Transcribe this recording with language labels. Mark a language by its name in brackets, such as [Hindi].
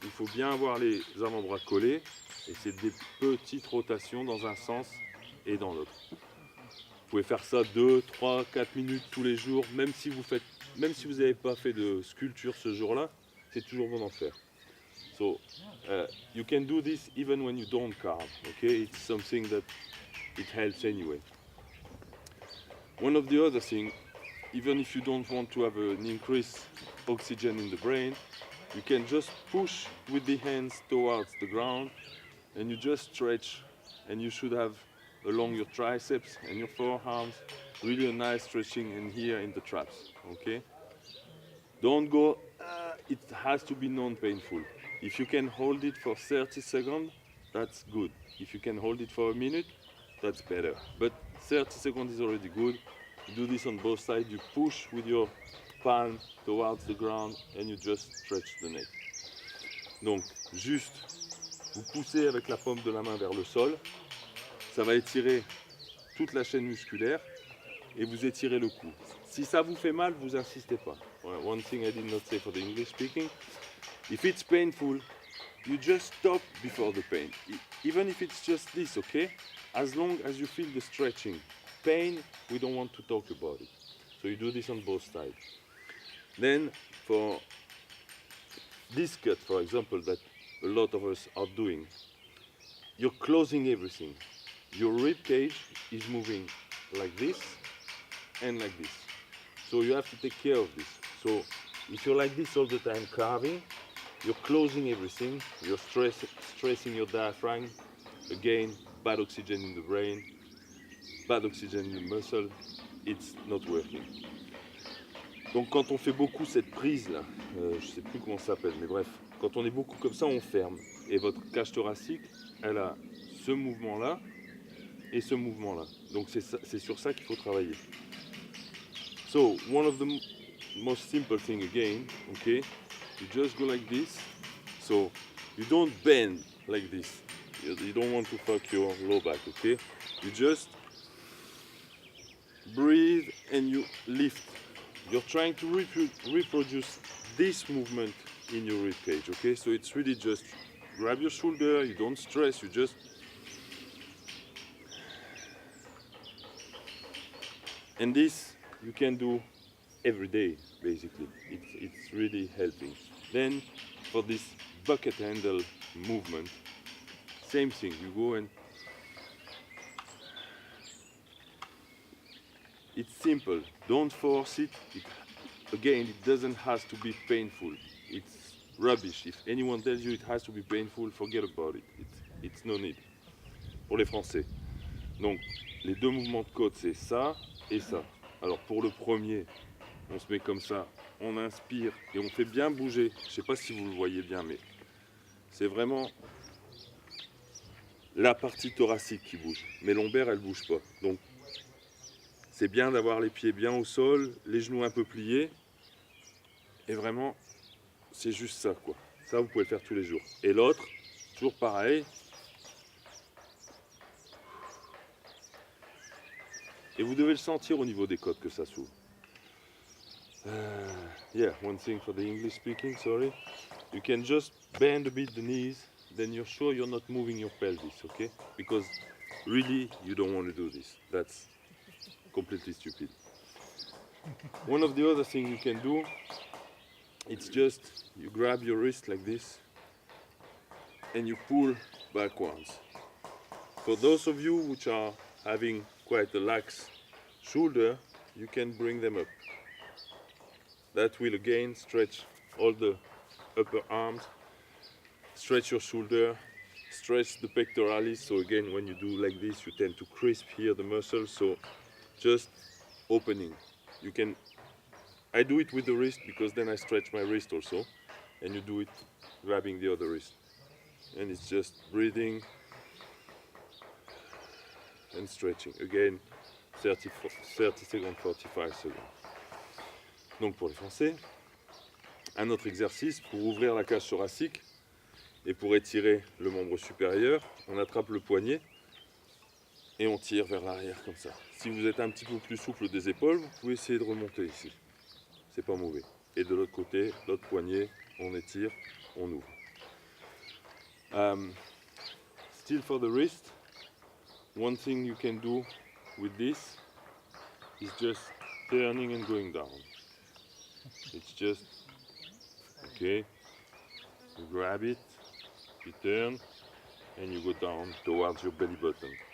[French] Il faut bien avoir les avant-bras collés et c'est des petites rotations dans un sens et dans l'autre. Vous pouvez faire ça 2, 3, 4 minutes tous les jours, même si vous n'avez pas fait de sculpture ce jour-là, c'est toujours bon d'en faire. [English] So, you can do this even when you don't carve, okay? It's something that it helps anyway. One of the other things, even if you don't want to have an increased oxygen in the brain, you can just push with the hands towards the ground and you just stretch, and you should have along your triceps and your forearms really a nice stretching in here in the traps, okay? Don't go, it has to be non-painful. If you can hold it for 30 seconds, that's good. If you can hold it for a minute, that's better. But 30 seconds is already good. You do this on both sides. You push with your palm towards the ground and you just stretch the neck. [French] Donc, juste, vous poussez avec la paume de la main vers le sol. Ça va étirer toute la chaîne musculaire et vous étirez le cou. Si ça vous fait mal, vous insistez pas. [English] One thing I did not say for the English speaking, if it's painful, you just stop before the pain. Even if it's just this, okay? As long as you feel the stretching. Pain, we don't want to talk about it. So you do this on both sides. Then for this cut, for example, that a lot of us are doing, you're closing everything. Your rib cage is moving like this and like this. So you have to take care of this. So if you're like this all the time carving, you're closing everything, you're stressing your diaphragm. Again, bad oxygen in the brain, bad oxygen in the muscle, it's not working. [French] Donc quand on fait beaucoup cette prise là, je sais plus comment ça s'appelle, mais bref, quand on est beaucoup comme ça, on ferme. Et votre cage thoracique, elle a ce mouvement là et ce mouvement là. Donc c'est sur ça qu'il faut travailler. [English] So one of the most simple thing again, okay, you just go like this. So you don't bend like this. You don't want to fuck your low back, okay? You just breathe and you lift. You're trying to reproduce this movement in your rib cage, okay? So it's really just grab your shoulder, you don't stress, you just... And this you can do every day, basically. It's really helping. Then for this bucket handle movement, same thing, you go and it's simple, don't force it. Again, it doesn't have to be painful. It's rubbish. If anyone tells you it has to be painful, forget about it. It's no need. [French] Pour les Français. Donc, les deux mouvements de côte, c'est ça et ça. Alors pour le premier, on se met comme ça, on inspire et on fait bien bouger. Je ne sais pas si vous le voyez bien, mais c'est vraiment la partie thoracique qui bouge. Mes lombaires, elles ne bougent pas. Donc, c'est bien d'avoir les pieds bien au sol, les genoux un peu pliés. Et vraiment, c'est juste ça, quoi. Ça, vous pouvez le faire tous les jours. Et l'autre, toujours pareil. Et vous devez le sentir au niveau des côtes que ça s'ouvre. [English] Yeah, one thing for the English speaking, sorry. You can just bend a bit the knees, then you're sure you're not moving your pelvis, okay? Because really, you don't want to do this. That's completely stupid. One of the other things you can do, it's just you grab your wrist like this and you pull backwards. For those of you which are having quite a lax shoulder, you can bring them up. That will again stretch all the upper arms, stretch your shoulder, stretch the pectoralis. So again, when you do like this, you tend to crisp here the muscles. So just opening. You can, I do it with the wrist because then I stretch my wrist also, and you do it grabbing the other wrist. And it's just breathing and stretching. Again, 30 seconds, 45 seconds. [French] Donc pour les Français, un autre exercice pour ouvrir la cage thoracique et pour étirer le membre supérieur, on attrape le poignet et on tire vers l'arrière comme ça. Si vous êtes un petit peu plus souple des épaules, vous pouvez essayer de remonter ici. C'est pas mauvais. Et de l'autre côté, l'autre poignet, on étire, on ouvre. [English] Still for the wrist, one thing you can do with this is just turning and going down. It's just, okay, you grab it, you turn, and you go down towards your belly button.